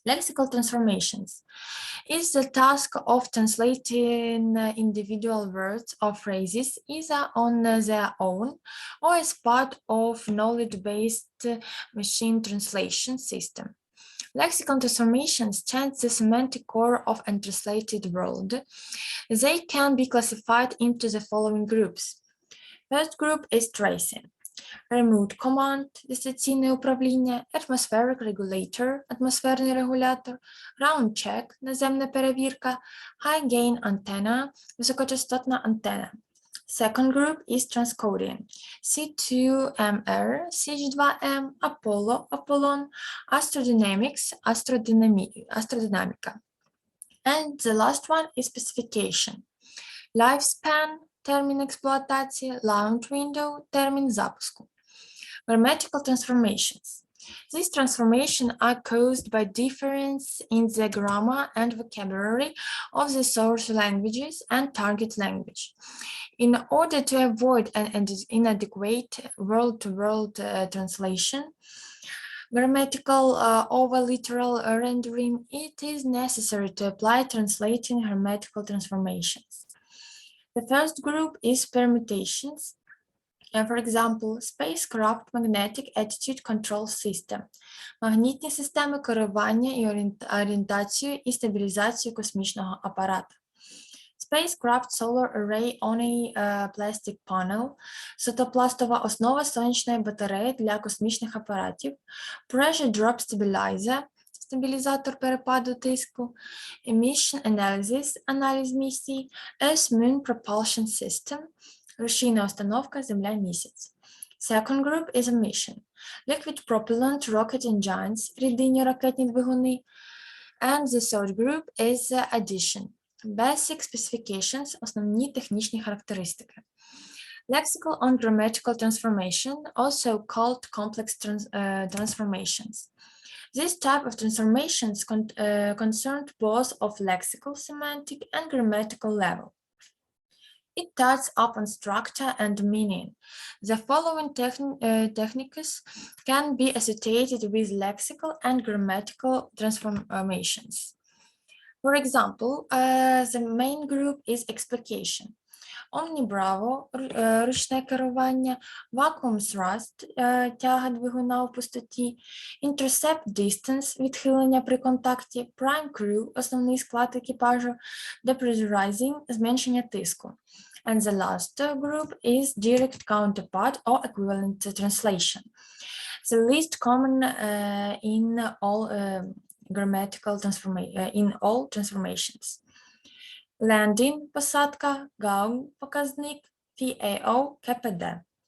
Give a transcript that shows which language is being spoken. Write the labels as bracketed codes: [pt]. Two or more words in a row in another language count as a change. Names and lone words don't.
[en] Lexical transformations is the task of translating individual words or phrases either on their own or as part of knowledge-based machine translation system. Lexical transformations change the semantic core of a translated word. They can be classified into the following groups. First group is tracing. Remote Command, [uk] дистанційне управління, [en] Atmospheric Regulator, [uk] атмосферний регулятор, [en] Ground Check, [uk] наземна перевірка, [en] High Gain Antenna, [uk] високочастотна антена. [en] Second group is transcoding, C2MR, CH2M, Apollo, Apollon, Astrodynamics, Astrodynamica. And the last one is specification, Lifespan, [uk] термін експлуатації, [en] launch window, [uk] термін запуску. [en] Grammatical transformations. These transformations are caused by difference in the grammar and vocabulary of the source languages and target language. In order to avoid an inadequate word-to-word translation, grammatical over literal rendering, it is necessary to apply translating grammatical transformations. The first group is permutations. For example, spacecraft magnetic attitude control system. [uk] Магнітні системи керування і орієнтацію і стабілізацію космічного апарату. [en] Spacecraft solar array on a plastic panel. [uk] Сотопластова основа сонячної батареї для космічних апаратів. [en] Pressure drop stabilizer. [uk] Стабілізатор перепаду тиску, [en] Emission Analysis, [uk] аналіз місії, [en] Earth-Moon Propulsion System, [uk] рушійна установка Земля-місяць. [en] Second group is emission, Liquid Propellant Rocket Engines, [uk] рідинні ракетні двигуни. [en] And the third group is addition, Basic Specifications, [uk] основні технічні характеристики. [en] Lexical and grammatical transformation, also called complex transformations. This type of transformations concerned both of lexical, semantic, and grammatical level. It touches upon structure and meaning. The following techniques can be associated with lexical and grammatical transformations. For example, the main group is explication. Omni-Bravo – [uk] ручне керування, [en] Vacuum Thrust – [uk] тяга двигуна у пустоті, [en] Intercept Distance – [uk] відхилення при контакті, [en] Prime Crew [uk] – основний склад екіпажу, Depressurizing – зменшення тиску. [en] And the last group is direct counterpart or equivalent translation. The least common in all transformations. Landing – [uk] посадка, GAU – показник, PAO – КПД.